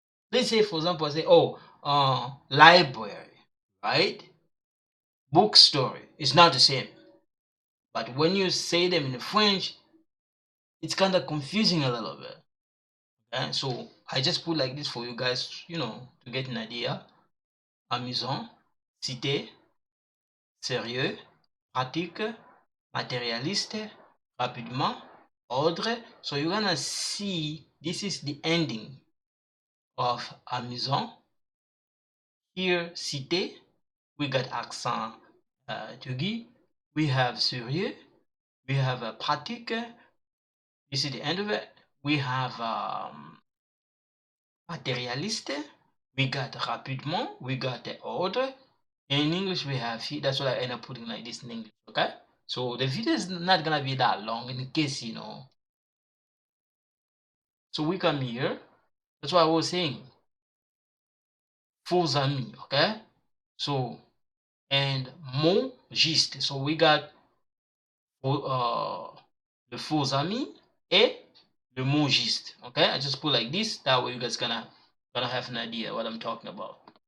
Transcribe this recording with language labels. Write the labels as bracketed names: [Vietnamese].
[English] Let's say for example I say, oh, library, right? Bookstore is not the same, but when you say them in French, it's kind of confusing a little bit. Okay? So I just put like this for you guys, you know, to get an idea. [French] Amusant, cité, sérieux, pratique, matérialiste, rapidement, ordre. [English] So you're gonna see this is the ending of amusant. Here, cité, we got accent aigu. We have sérieux. We have pratique. You see the end of it. We have matérialiste. We got rapidement. We got the ordre. In English, we have here. That's what I end up putting like this in English. Okay. So the video is not gonna be that long in case you know. So we come here. That's what I was saying. Faux amis, okay? So and mon giste. So we got [French] le faux ami et le mon giste. [English] Okay, I just put like this. That way you guys gonna have an idea what I'm talking about.